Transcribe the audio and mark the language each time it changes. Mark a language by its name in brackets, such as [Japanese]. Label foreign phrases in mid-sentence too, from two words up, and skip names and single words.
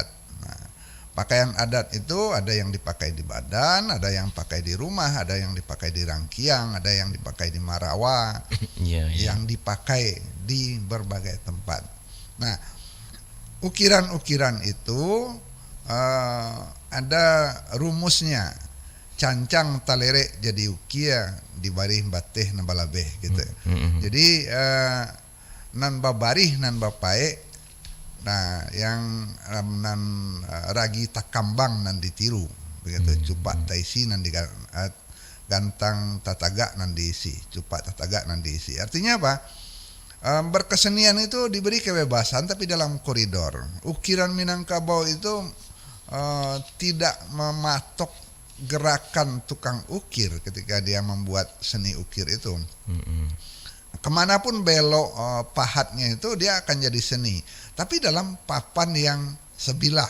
[Indonesian] Nah, pakaian adat itu ada yang dipakai di badan, ada yang pakai di rumah, ada yang dipakai di rangkiang, ada yang dipakai di marawa, yang dipakai di berbagai tempat. Nah, ukiran-ukiran itu ada rumusnya. [Minangkabau] Cancang talerek jadi ukia di barih bateh nabalabeh gitu. Jadi nan babarih nan bapae, nah yang nan ragi takambang nan ditiru begitu. Cupak taisi nan gantang tataga nan diisi, cupak tataga nan diisi. [Indonesian] Artinya apa? Berkesenian itu diberi kebebasan tapi dalam koridor. Ukiran Minangkabau itu tidak mematok gerakan tukang ukir ketika dia membuat seni ukir itu. Kemanapun belok pahatnya itu dia akan jadi seni, tapi dalam papan yang sebilah.